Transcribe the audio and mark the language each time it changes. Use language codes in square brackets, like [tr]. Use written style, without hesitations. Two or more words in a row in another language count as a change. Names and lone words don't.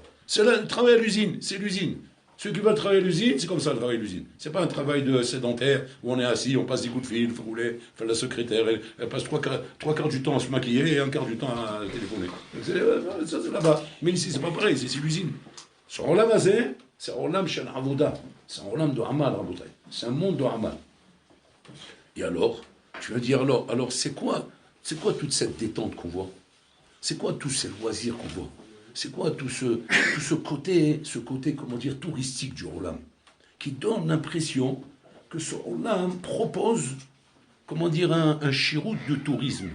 [fr] C'est le travail à l'usine, c'est l'usine. Ceux qui veulent travailler à l'usine, c'est comme ça le travail à l'usine. C'est pas un travail de sédentaire où on est assis, on passe des coups de fil, il faut rouler, faire la secrétaire, elle passe trois quarts du temps à se maquiller et un quart du temps à téléphoner. Ça c'est là-bas. Mais ici c'est pas pareil, c'est l'usine. [he] Ce עולם הזה, c'est un עולם של עבודה, [fr] c'est un olam de amal, rabotai. C'est un monde de amal. Et alors, tu vas dire alors c'est quoi toute cette détente qu'on voit? C'est quoi tous ces loisirs qu'on voit? C'est quoi tout ce côté, comment dire, touristique du olam, qui donne l'impression que ce olam propose, comment dire, un chirout de tourisme.